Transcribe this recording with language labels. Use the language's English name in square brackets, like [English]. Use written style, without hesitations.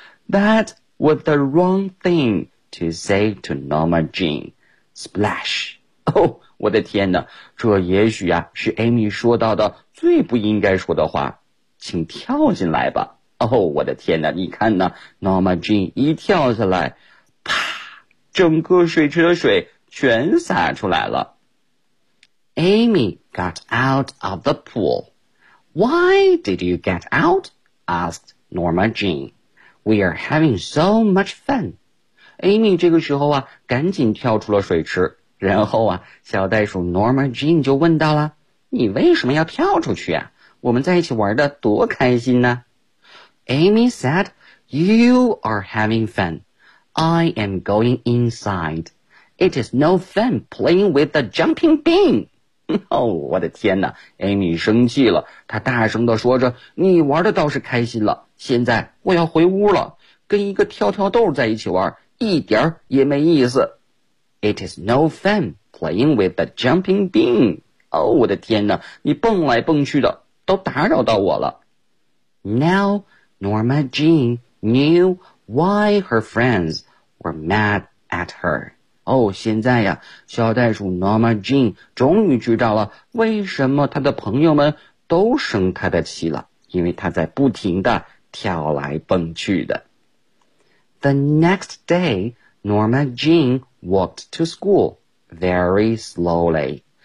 [English] That was the wrong thing to say to Norma Jean. Splash! [Chinese] 哦，我的天哪，这也许啊是 Amy 说到的最不应该说的话，请跳进来吧。哦，我的天哪，你看呢， Norma Jean 一跳下来，整个水池的水全洒出来了。 [English] Amy got out of the pool. Why did you get out? Asked Norma Jean. We are having so much fun. [Chinese] Amy 这个时候啊，赶紧跳出了水池。然后啊，小袋鼠 Norma Jean 就问到了，你为什么要跳出去啊？我们在一起玩的多开心呢。 [English] Amy said, you are having fun. I am going inside. It is no fun playing with the jumping bean. [Chinese] 哦，我的天哪， Amy 生气了，她大声地说着，你玩的倒是开心了，现在我要回屋了，跟一个跳跳豆在一起玩一点也没意思。 [English] It is no fun playing with the jumping bean. [Chinese] 哦，我的天哪，你蹦来蹦去的都打扰到我了。 [English] Now Norma Jean knewWhy her friends were mad at her. [Chinese] 哦，现在呀，小袋鼠 Norma Jean 终于知道了为什么她的朋友们都生她的气了，因为她在不停地跳来蹦去的。 [English] The next day, Norma Jean walked to school very slowly.